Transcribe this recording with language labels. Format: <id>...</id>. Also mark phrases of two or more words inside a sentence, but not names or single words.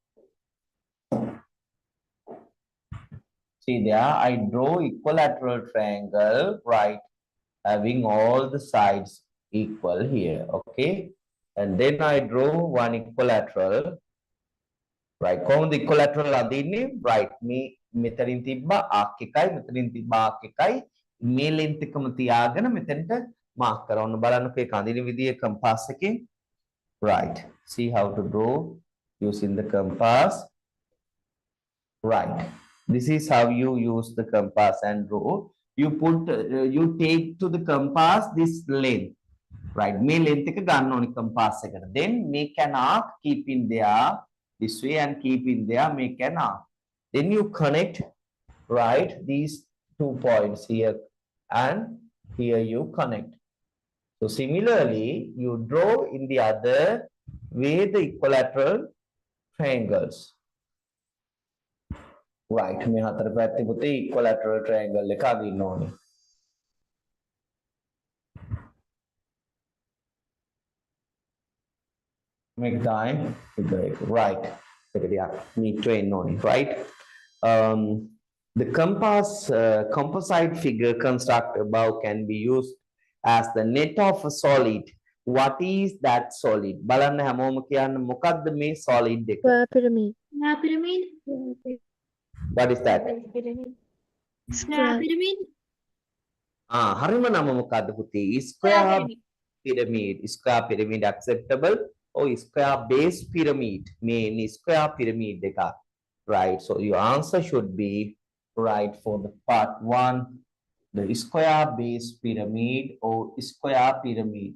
<en>see there, I draw equilateral triangle, right, having all the sides equal here, okay, and then I draw one equilateral, right,</en> <si>කොහොමද equilateral අදින්නේ? Right, මේ මෙතනින් තිබ්බා arc එකයි මෙතනින් තිබ්බා arc එකයි මේ length එකම තියාගෙන මෙතනට mark කරන්න බලන්නකෝ ඒක අඳින විදිය compass එකෙන්.</si> <en>Right, see how to draw using the compass. Right, this is how you use the compass and draw. You put you take to the compass this length, right,</en> <si>මේ length එක ගන්න ඕනි compass එකට.</si> <en>Then make an arc, keep in there this way and keep in there, make an arc. Then you connect, right, these 2 points here and here you connect. So similarly, you draw in the other way the equilateral triangles. Right,</en> <si>මේ හතර පැත්තේ පුතේ</si> <en>equilateral triangle</en> <si>එක අදින්න ඕනේ.</si> <en>Make time, right, need to end on it, right? The compass composite figure construct above can be used as the net of a solid. What is that solid?</en> <si>බලන්න හැමෝම කියන්න මොකක්ද මේ solid එක?</si> <en>Square pyramid. Square pyramid. What is that? Square pyramid.</en> <si>හරිම නම මොකක්ද පුතේ?</si> <en>Square Square pyramid. pyramid. Square pyramid acceptable? Or square base pyramid? Main square pyramid එකක්. Right, so your answer should be right for the part 1, the square base pyramid or square pyramid.</en>